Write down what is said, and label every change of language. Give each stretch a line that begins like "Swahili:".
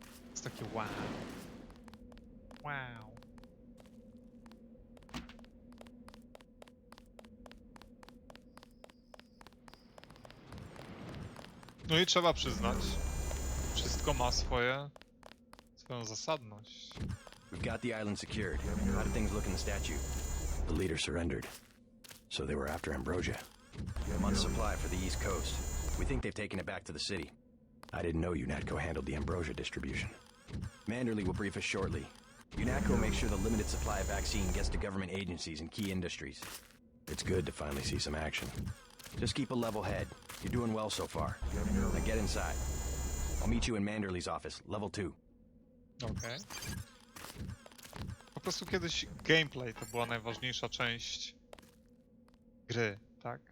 Polish: Jest takie wow. Wow. No i trzeba przyznać, wszystko ma swoją zasadność.
English: We've got the island secured. How do things look in the statue? The leader surrendered. So they were after Ambrosia. A month's supply for the East Coast. We think they've taken it back to the city. I didn't know UNATCO handled the Ambrosia distribution. Manderley will brief us shortly. UNATCO makes sure the limited supply of vaccine gets to government agencies and key industries. It's good to finally see some action. Just keep a level head. You're doing well so far. Now get inside. I'll meet you in Manderley's office, level 2.
Polish: Okej. Po prostu kiedyś gameplay to była najważniejsza część gry, tak?